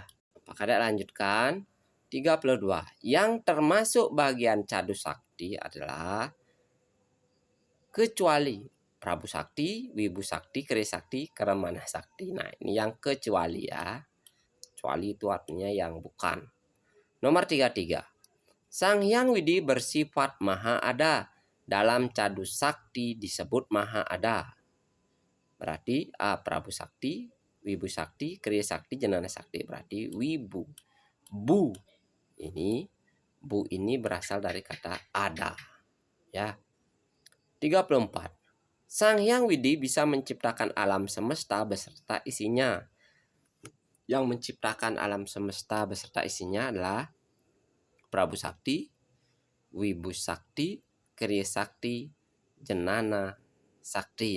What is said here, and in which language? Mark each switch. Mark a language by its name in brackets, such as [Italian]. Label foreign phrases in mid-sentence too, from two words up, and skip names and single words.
[Indonesian] Maka kita lanjutkan. 32. Yang termasuk bagian Cadu Sakti adalah kecuali Prabu Sakti, Wibu Sakti, Kriya Sakti, Karamana Sakti. Nah, ini yang kecuali, ya. Kecuali itu artinya yang bukan. Nomor 33. Sang Hyang Widi bersifat maha ada. Dalam Cadu Sakti disebut maha ada. Berarti A. Prabu Sakti, Wibu Sakti, Kriya Sakti, Janana Sakti. Berarti Wibu. Bu ini berasal dari kata ada, ya. 34. Sang Hyang Widi bisa menciptakan alam semesta beserta isinya. Yang menciptakan alam semesta beserta isinya adalah Prabu Sakti, Wibu Sakti, Kriya Sakti, Janana Sakti.